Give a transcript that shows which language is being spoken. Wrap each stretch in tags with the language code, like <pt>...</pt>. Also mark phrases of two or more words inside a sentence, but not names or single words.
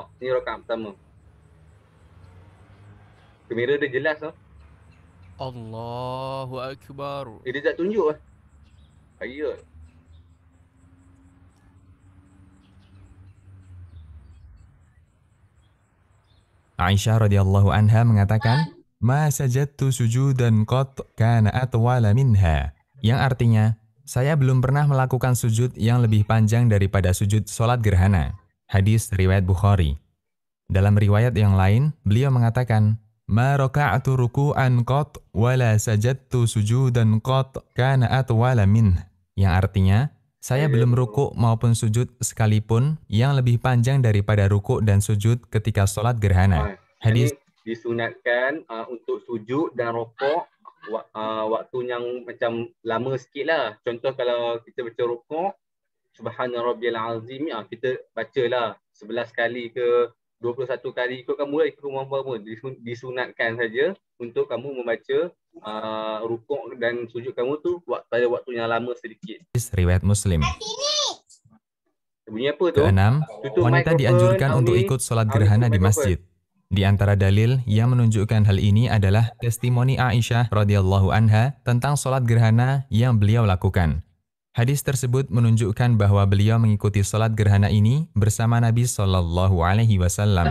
<ms>Ni rakaat pertama. Kamera dia jelas tau.</ms> <ar>الله أكبر.</ar> <ms>Dia tak tunjuk lah. Ayat.</ms> <id>Aisyah</id> <ar>رضي الله عنها</ar> <id>mengatakan,</id> <ar>"ما سجدت سجودا قط كان أطول منها."</ar> <id>Yang artinya, saya belum pernah melakukan sujud yang lebih panjang daripada sujud solat gerhana. Hadis riwayat Bukhari. Dalam riwayat yang lain, beliau mengatakan,</id> <ar>"ما ركعت ركوعا قط ولا سجدت سجودا قط كان أطول منه."</ar> <id>Yang artinya, saya belum rukuk maupun sujud sekalipun yang lebih panjang daripada rukuk dan sujud ketika solat gerhana. Hadis</id> <ms>disunatkan untuk sujud dan rukuk waktu yang macam lama sikit lah. Contoh kalau kita baca rukuk,</ms> <ar>سبحان ربي العظيم,</ar> <ms>kita bacalah 11 kali ke 21 kali, ikut kamu lah, ikut kamu. Disunatkan saja untuk kamu membaca rukuk dan sujud kamu tu pada waktu yang lama sedikit. Riwayat Muslim. Bunyi apa tu?</ms> <id>Keenam,</id> <ms>Tutup</ms> <id>wanita</id> <ms>mikrofon,</ms> <id>dianjurkan untuk</id> <ms>Auni.</ms> <id>ikut sholat</id> <ms>Auni,</ms> <id>gerhana</id> <ms>tutup</ms> <id>di</id> <ms>mikrofon.</ms> <id>masjid. Di antara dalil yang menunjukkan hal ini adalah testimoni Aisyah</id> <ar>رضي الله عنها</ar> <id>tentang sholat gerhana yang beliau lakukan. Hadis tersebut menunjukkan bahwa beliau mengikuti sholat gerhana ini bersama Nabi</id> <ar>صلى الله عليه وسلم.</ar>